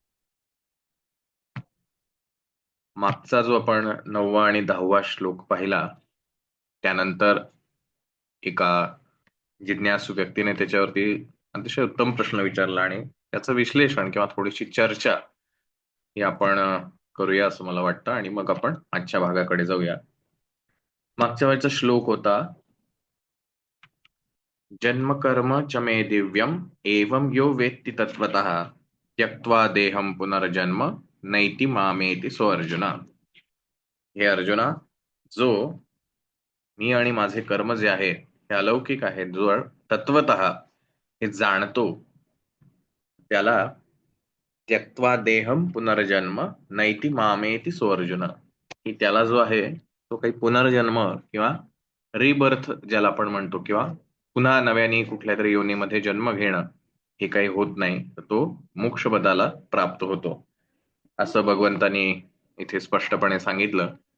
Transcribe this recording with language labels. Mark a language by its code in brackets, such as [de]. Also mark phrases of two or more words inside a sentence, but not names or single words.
[mr] मागचा जो आपण 9वा आणि 10वा श्लोक पाहिला, त्यानंतर एका जिज्ञासू व्यक्तीने त्याच्यावरती अतिशय उत्तम प्रश्न विचारला आणि त्याचं विश्लेषण किंवा थोडीशी चर्चा ही आपण करूया असं मला वाटतं. आणि मग आपण आजच्या भागाकडे जाऊया. मागच्या वेळेचा श्लोक होता, [sa] जन्म कर्म च मे दिव्यम एवं यो वेत्ति तत्वतः त्यक्त्वा देहम पुनर्जन्म नैति मामेति सो अर्जुना. [mr] हे अर्जुना, जो मी आणि माझे कर्म जे आहे हे अलौकिक आहे, जो तत्वतः हे जाणतो, त्याला [sa] त्यक्त्वा देहम पुनर्जन्म नैति मामेति सो अर्जुना, [mr] की त्याला जो आहे तो काही पुनर्जन्म किंवा रिबर्थ ज्याला आपण म्हणतो, किंवा पुन्हा नव्याने कुठल्या तरी योनीमध्ये जन्म घेणं हे काही होत नाही, तर तो मोक्षपदाला प्राप्त होतो असं भगवंतांनी इथे स्पष्टपणे सांगितलं.